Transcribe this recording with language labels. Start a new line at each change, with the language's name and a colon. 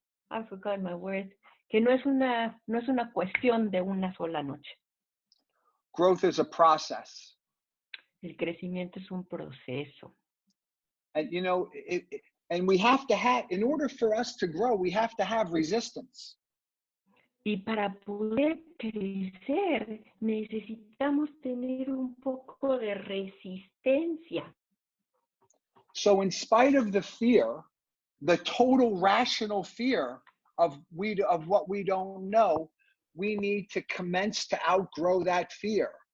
English: I forgot my words,
Spanish: que no es una cuestión de una sola noche.
English: Growth is a process.
Spanish: El crecimiento es un proceso.
English: And you know, and we have to have, in order for us to grow, we have to have resistance.
Spanish: Y para poder crecer, necesitamos tener un poco de resistencia.
English: So in spite of the fear, the total rational fear of what we don't know, we need to commence to outgrow that fear.